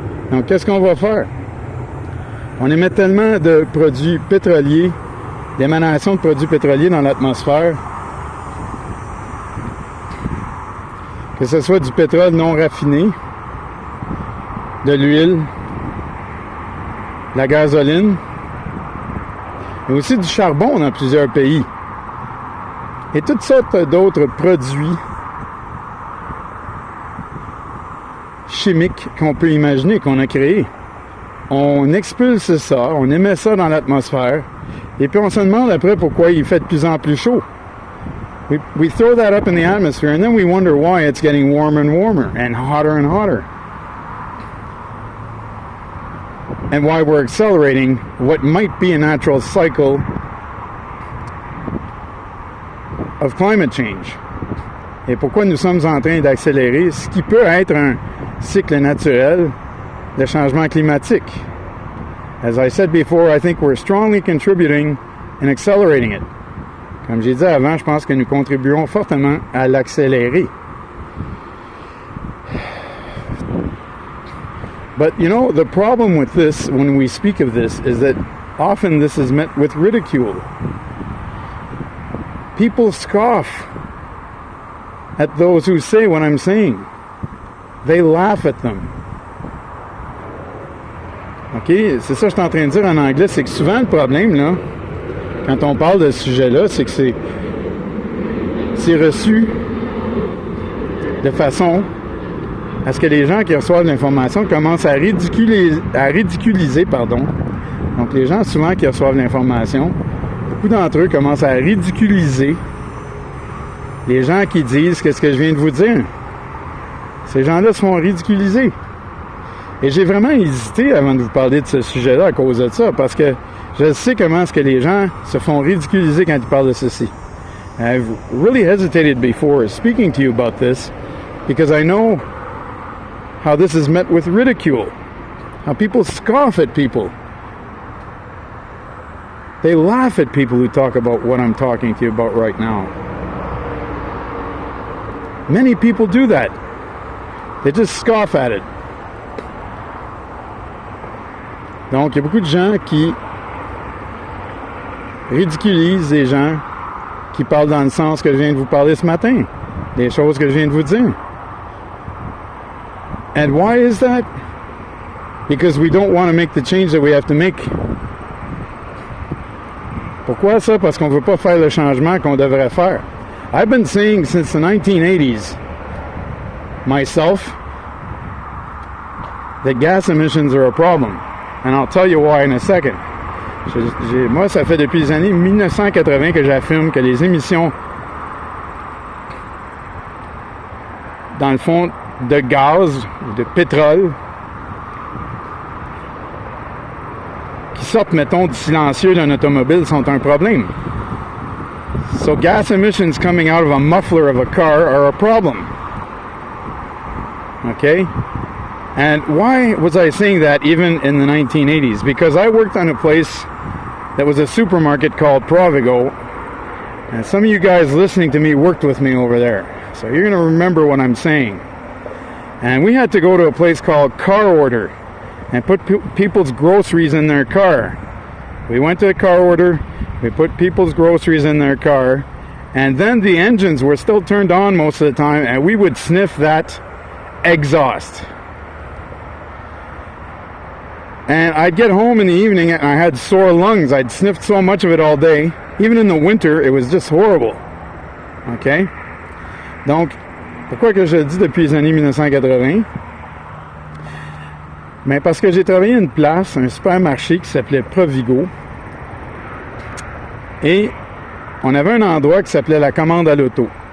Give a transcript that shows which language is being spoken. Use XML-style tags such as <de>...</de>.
<fr>Donc, qu'est-ce qu'on va faire? On émet tellement de produits pétroliers, d'émanations de produits pétroliers dans l'atmosphère, que ce soit du pétrole non raffiné, de l'huile, de la gasoline, mais aussi du charbon dans plusieurs pays. Et toutes sortes d'autres produits chimiques qu'on peut imaginer, qu'on a créés. On expulse ça, on émet ça dans l'atmosphère, et puis on se demande après pourquoi il fait de plus en plus chaud.</fr> <en>We throw that up in the atmosphere, and then we wonder why it's getting warmer and warmer, and hotter, and why we're accelerating what might be a natural cycle of climate change.</en> <fr>Et pourquoi nous sommes en train d'accélérer ce qui peut être un cycle naturel de changement climatique.</fr> <en>As I said before, I think we're strongly contributing and accelerating it.</en> <fr>Comme j'ai dit avant, je pense que nous contribuons fortement à l'accélérer.</fr> <en>But you know, the problem with this, when we speak of this, is that often this is met with ridicule. People scoff at those who say what I'm saying. They laugh at them. OK?</en> <fr>C'est ça que je suis en train de dire en anglais, c'est que souvent le problème, là, quand on parle de ce sujet-là, c'est que c'est reçu de façon à ce que les gens qui reçoivent l'information commencent à ridiculiser, Donc les gens souvent qui reçoivent l'information, beaucoup d'entre eux commencent à ridiculiser les gens qui disent qu'est-ce que je viens de vous dire. Ces gens-là se font ridiculiser. Et j'ai vraiment hésité avant de vous parler de ce sujet-là à cause de ça, parce que je sais comment est-ce que les gens se font ridiculiser quand ils parlent de ceci.</fr> <en>I've really hesitated before speaking to you about this, because I know how this is met with ridicule, how people scoff at people. They laugh at people who talk about what I'm talking to you about right now. Many people do that. They just scoff at it.</en> <fr>Donc, il y a beaucoup de gens qui ridiculisent les gens qui parlent dans le sens que je viens de vous parler ce matin, des choses que je viens de vous dire.</fr> <en>And why is that? Because we don't want to make the change that we have to make.</en> <fr>Pourquoi ça? Parce qu'on ne veut pas faire le changement qu'on devrait faire.</fr> <en>I've been saying since the 1980s, myself, that gas emissions are a problem. And I'll tell you why in a second.</en> <fr>Moi, ça fait depuis les années 1980 que j'affirme que les émissions, dans le fond, de gaz, de pétrole, qui sortent, mettons, du silencieux d'un automobile sont un problème.</fr> <en>So gas emissions coming out of a muffler of a car are a problem. Okay? And why was I saying that even in the 1980s? Because I worked on a place that was a supermarket called Provigo, and some of you guys listening to me worked with me over there. So you're going to remember what I'm saying. And we had to go to a place called Car Order and put people's groceries in their car. We went to a car order, we put people's groceries in their car, and then the engines were still turned on most of the time, and we would sniff that exhaust. And I'd get home in the evening and I had sore lungs. I'd sniffed so much of it all day. Even in the winter, it was just horrible. OK?</en> <fr>Donc, pourquoi que je le dis depuis les années 1980? Mais parce que j'ai travaillé à une place, un supermarché qui s'appelait Provigo. Et on avait un endroit qui s'appelait la commande à l'auto.</fr>